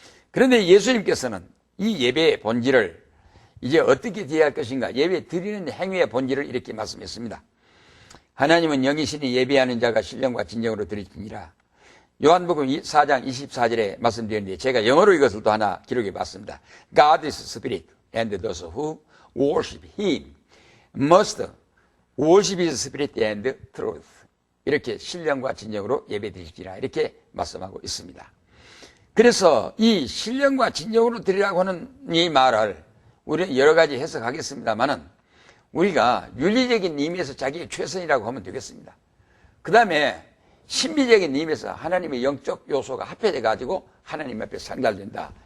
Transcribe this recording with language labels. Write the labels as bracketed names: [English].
[Korean] 그런데 예수님께서는 이 예배의 본질을 이제 어떻게 대할 것인가, 예배 드리는 행위의 본질을 이렇게 말씀했습니다. 하나님은 영이시니 예배하는 자가 신령과 진정으로 드리니라. 요한복음 4장 24절에 말씀드렸는데 제가 영어로 이것을 또 하나 기록해 봤습니다. [English] God is spirit and those who worship him must worship his spirit and truth. [Korean] 이렇게 신령과 진정으로 예배 드리시라 이렇게 말씀하고 있습니다. 그래서 이 신령과 진정으로 드리라고 하는 이 말을 우리는 여러 가지 해석하겠습니다만은 우리가 윤리적인 의미에서 자기의 최선이라고 하면 되겠습니다. 그 다음에 신비적인 의미에서 하나님의 영적 요소가 합해져 가지고 하나님 앞에 상달된다.